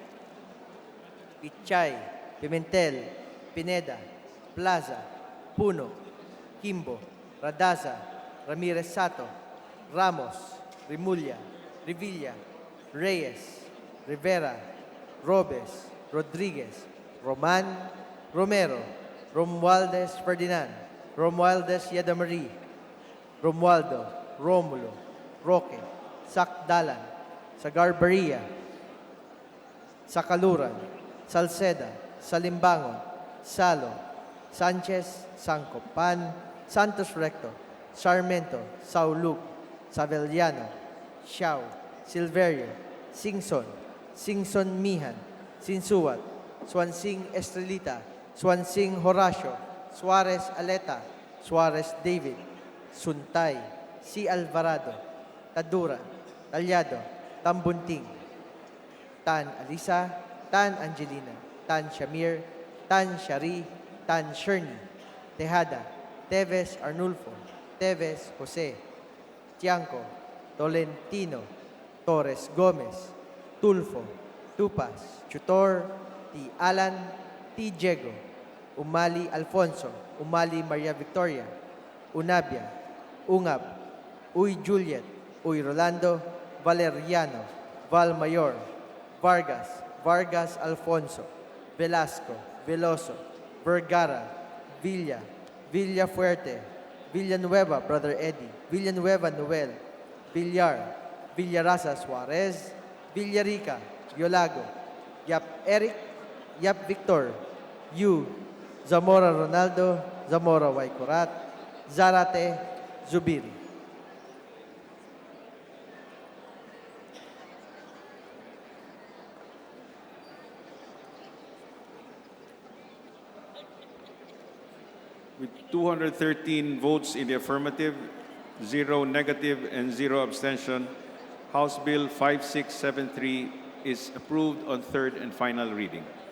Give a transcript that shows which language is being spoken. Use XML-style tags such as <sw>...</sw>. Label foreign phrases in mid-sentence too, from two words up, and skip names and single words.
<en>Pichay, Pimentel, Pineda, Plaza, Puno, Kimbo, Radaza, Ramirez Sato, Ramos, Rimulya, Revilla, Reyes, Rivera, Robes, Rodriguez, Roman, Romero, Romualdez Ferdinand, Romualdez Yadamarie, Romualdo, Romulo, Roque, Sakdalan, Sagarbaria, Sakaluran, Salceda, Salimbangon, Salo, Sanchez, Sancopan, Santos Recto, Sarmento, Sauluc, Savellano, Xiao, Silverio, Singson Mihan, Sinsuat, Swansing Estrelita, Swansing Horacio, Suarez Aleta, Suarez David, Suntay, C. Alvarado, Tadura, Talyado, Tambunting, Tan Alisa, Tan Angelina, Tan Shamir, Tan Shari, Tan Sherny, Tejada, Teves Arnulfo, Teves Jose, Tianco, Tolentino, Torres Gomez, Tulfo, Tupas, Chutor, T. Alan, T. Diego, Umali Alfonso, Umali Maria Victoria, Unabia, Ungab, Uy Juliet, Uy Rolando, Valeriano, Val Mayor, Vargas, Vargas Alfonso, Velasco, Veloso, Vergara, Villa, Villafuerte, Villanueva, Brother Eddie, Villanueva Noel, Villar, Villaraza Suarez, Villarica, Yolago, Yap Eric, Yap Victor, Yu, Zamora Ronaldo, Zamora Waikurat, Zarate, Zubiri. With 213 votes in the affirmative, 0 negative, and 0 abstention, House Bill 5673 is approved on third and final reading.</en>